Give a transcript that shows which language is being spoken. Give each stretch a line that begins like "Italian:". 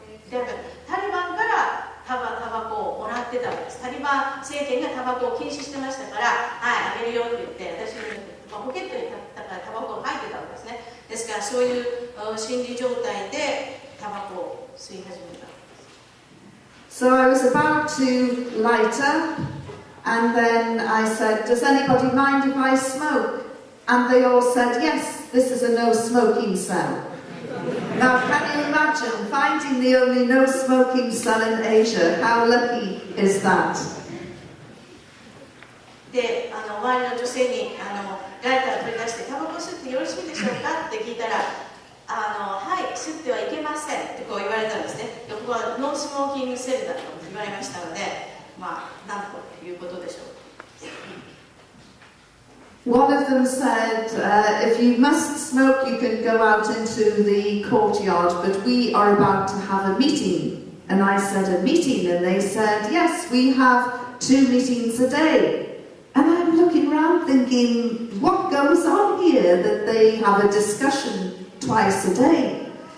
Japanese: タリバンからタバコをもらってたわけです。タリバン政権がタバコを禁止してましたから、はい、あげるよって言って、私のポケットにタバコが入ってたわけですね。ですからそういう心理状態でタバコを吸い始めた。
English: So I was about to light up, and then I said, does anybody mind if I smoke? And they all said, yes, this is a no-smoking cell. Now, can you imagine finding the only no-smoking cell in Asia? How lucky is that?
Japanese: で、周りの女性にライターを取り出して、タバコ吸ってよろしいでしょうかって聞いたら、はい、吸ってはいけませんってこう言われたんですね。ここはノースモーキングセルだと言われましたので、なんということでしょう。
English: One of them said, if you must smoke, you can go out into the courtyard, but we are about to have a meeting. And I said, a meeting? And they said, yes, we have 2 meetings a day. And I'm looking around thinking, what goes on here that they have a discussion twice a day?